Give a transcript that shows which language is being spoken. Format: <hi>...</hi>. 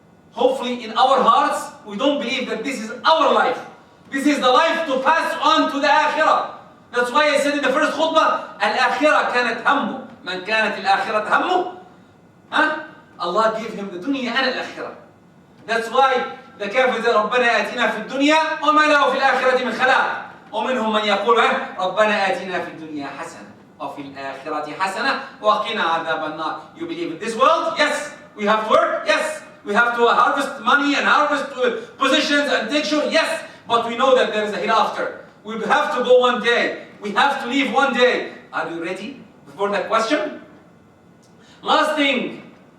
<en>Hopefully in our hearts, we don't believe that this is our life. This is the life to pass on to the akhirah. That's why I said in the first khutbah,</en> <ar>al-akhirah kanat hammu. Man kanat al-akhirah hammu.</ar> <en>Allah gave him the dunya and al-akhirah. That's why the kafir said,</en> <ar>رَبَّنَا آتِنَا فِي الدُّنْيَا وَمَا لَهُ فِي الْآخِرَةِ مِنْ خَلَاقٍ. ومنهم من يقول ربنا آتنا في الدنيا حسنة وفي الآخرة حسنة وقنا عذاب النار.</ar> <en>You believe in this world? Yes. We have to work? Yes. We have to harvest money and harvest positions and take sure? Yes. But we know that there is a hereafter. We have to go one day. We have to leave one day. Are you ready for that question? Last thing.</en>